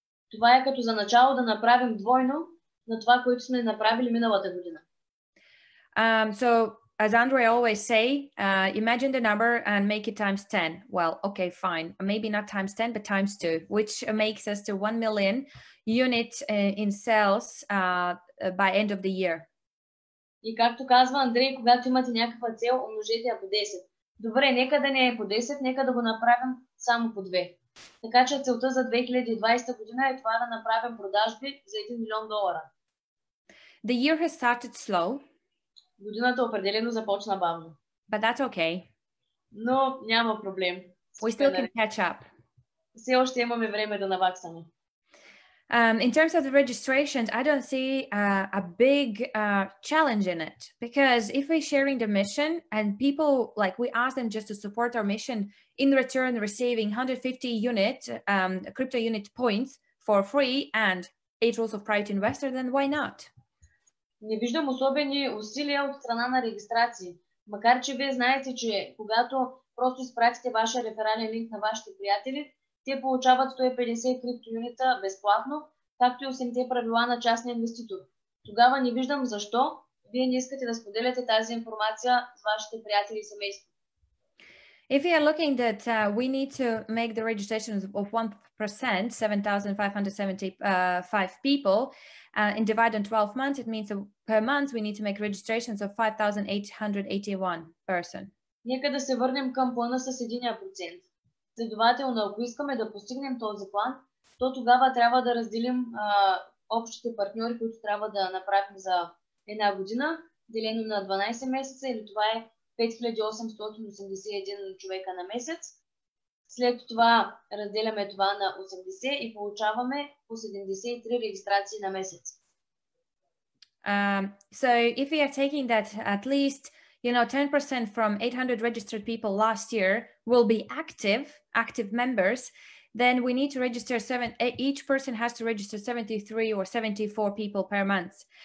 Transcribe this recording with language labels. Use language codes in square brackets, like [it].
[bg] Това е като за начало да направим двойно на това, което сме направили миналата година. [en] So as Andre always say, imagine the number and make it times 10. Well, okay, fine. Maybe not times 10, but times 2, which makes us to 1 million units in sales by end of the year. [bg] И както казва Андрей, когато имате някаква цел, умножете я по 10. Добре, нека да не е по 10, нека да го направим само по 2. Така че целта за 2020 година е това да направим продажби за 1 милион долара. [en] The year has started slow. [bg] Годината определено започна бавно. [en] But that's okay. [bg] Но няма проблем. [en] We still can catch up. [bg] Все още имаме време да наваксаме. [en] In terms of the registrations, I don't see a big challenge in it, because if we're sharing the mission and people, like, we ask them just to support our mission, in return receiving 150 CryptoUnit points for free and 8 rules of private investor, then why not? [bg] Не виждам особени усилия от страна на регистрации. Макар че вие знаете, че когато просто изпратите вашия реферален линк на вашите приятели, те получават 150 криптоюнита безплатно, както и 8-те правила на частния инвеститор. Тогава не виждам защо вие не искате да споделяте тази информация с вашите приятели и семейство. [en] If we are looking that we need to make the registration of 1%, 7,575 people, and divide on 12 months, it means per month we need to make registrations of 5,881 person. [bg] Нека да се върнем към плана с 1%. Следователно, ако искаме да постигнем този план, то тогава трябва да разделим общите партньори, които трябва да направим за една година, делено на 12 месеца, или това е 5881 човека на месец. След това разделяме това на 80 и получаваме по 73 регистрации на месец. [en] So if we are taking that at least 10% from 800 registered people last year will be active members, then we need to register each person has to register 73 or 74 people per month.